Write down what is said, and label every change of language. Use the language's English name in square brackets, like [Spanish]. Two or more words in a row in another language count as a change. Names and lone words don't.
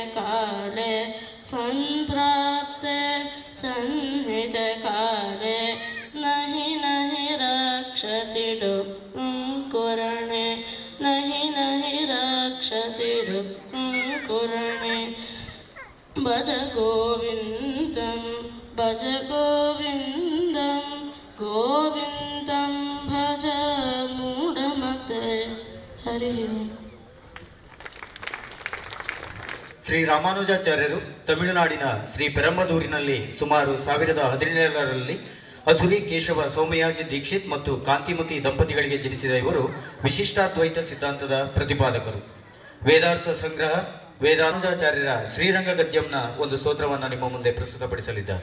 [Sanskrit] ಕಾಲೇ ಸಂಪ್ರಾಪ್ತೆ ಸನ್ನಿಹಿತೆ ಕಾಲೇ ನಹಿ ನಹಿ ರಕ್ಷತಿ ಡುಃಖಂ ಕುರಣೆ ನಹಿ ನಹಿ ರಕ್ಷತಿ ಡುಃಖಂ ಕುರಣೆ ಭಜ ಗೋವಿಂದಂ ಭಜ ಗೋವಿಂದಂ ಗೋವಿಂದಂ ಭಜ ಮೂಢಮತೆ. ಹರಿ ಓಂ. [Kannada] ಶ್ರೀ ರಾಮಾನುಜಾಚಾರ್ಯರು ತಮಿಳುನಾಡಿನ ಶ್ರೀ ಪೆರಂಬದೂರಿನಲ್ಲಿ ಸುಮಾರು 1017ರಲ್ಲಿ ಅಸುರಿ ಕೇಶವ ಸೋಮಯಾಜಿ ದೀಕ್ಷಿತ್ ಮತ್ತು ಕಾಂತಿಮತಿ ದಂಪತಿಗಳಿಗೆ ಜನಿಸಿದ ಇವರು ವಿಶಿಷ್ಟಾದ್ವೈತ ಸಿದ್ಧಾಂತದ ಪ್ರತಿಪಾದಕರು. ವೇದಾರ್ಥ ಸಂಗ್ರಹ ವೇದಾನುಜಾಚಾರ್ಯರ ಶ್ರೀರಂಗ ಗದ್ಯಂನ ಒಂದು ಸ್ತೋತ್ರವನ್ನು ನಿಮ್ಮ ಮುಂದೆ ಪ್ರಸ್ತುತಪಡಿಸಲಿದ್ದಾರೆ.